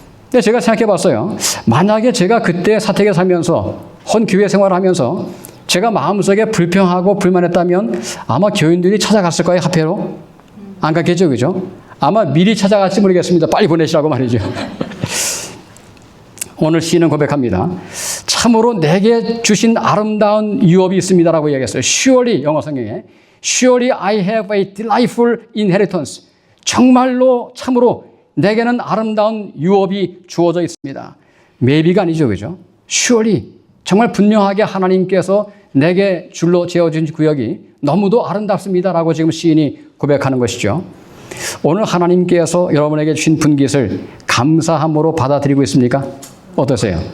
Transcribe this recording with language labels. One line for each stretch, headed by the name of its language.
Korean: 근데 제가 생각해 봤어요. 만약에 제가 그때 사택에 살면서 헌 교회 생활을 하면서 제가 마음속에 불평하고 불만했다면 아마 교인들이 찾아갔을 거예요. 합회로. 안 갔겠죠. 그죠? 아마 미리 찾아갈지 모르겠습니다. 빨리 보내시라고 말이죠. 오늘 시인은 고백합니다. 참으로 내게 주신 아름다운 유업이 있습니다라고 이야기했어요.
English: Surely,
Korean: 영어 성경에
English: Surely I have a delightful inheritance.
Korean: 정말로 참으로 내게는 아름다운 유업이 주어져 있습니다. maybe가 아니죠. 그죠? Surely, 정말 분명하게 하나님께서 내게 줄로 지어준 구역이 너무도 아름답습니다라고 지금 시인이 고백하는 것이죠. 오늘 하나님께서 여러분에게 주신 분깃을 감사함으로 받아들이고 있습니까? 어떠세요?